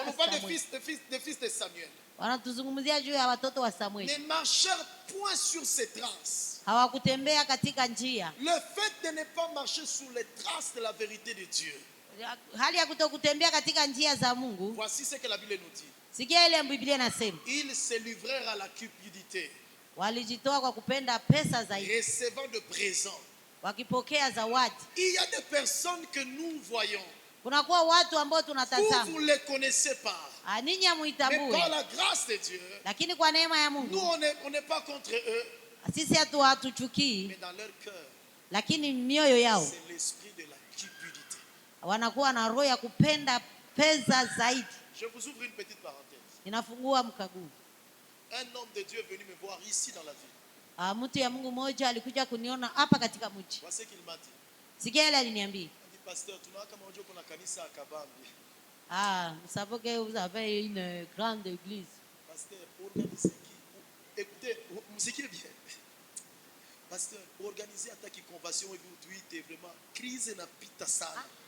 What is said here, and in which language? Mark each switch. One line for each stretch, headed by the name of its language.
French: On nous parle de fils de Samuel.
Swahili: wanatuzungumzia juu ya watoto wa Samueli.
French: Ne marchèrent point sur ses traces.
Swahili: Hawakutembea katika njia.
French: Le fait de ne pas marcher sur les traces de la vérité de Dieu.
Swahili: Hali ya kutokutembea katika njia za Mungu.
French: Voici ce que la Bible nous dit.
Swahili: Sikia ile Biblia inasema.
French: Ils se livrèrent à la cupidité,
Swahili: Walijitoa kwa kupenda pesa zaidi,
French: recevant de présents.
Swahili: wakipokea zawadi.
French: Il y a des personnes que nous voyons.
Swahili: Kunakuwa watu ambao
French: Vous
Swahili: tunatazama.
French: ne les connaissez pas.
Swahili: Ninyi
French: Mais
Swahili: hamuitambui,
French: par la grâce de Dieu,
Swahili: lakini kwa neema ya
French: nous
Swahili: Mungu
French: on n'est pas contre eux,
Swahili: sisi hatuchukii,
French: mais dans leur cœur,
Swahili: lakini mioyo yao
French: c'est l'esprit de la cupidité.
Swahili: wanakuwa na roho ya kupenda pesa zaidi.
French: Je vous ouvre une petite parenthèse.
Swahili: Ninafungua mkaguu.
French: Un homme de Dieu est venu me voir ici dans la ville.
Swahili: Mtu ya Mungu mmoja alikuja kuniona hapa katika mji.
French: Voici ce qu'il m'a dit.
Swahili: Sikia ile aliniambia.
French: Il dit, pasteur,
Swahili: tunaona kama unajua kuna kanisa Kabambi.
French: Vous savez que vous avez une grande église. Pasteur, organisez qui? Écoutez, musiquez bien. Pasteur, organisez attaque convention et vous dites vraiment crise
Swahili: na pita sana.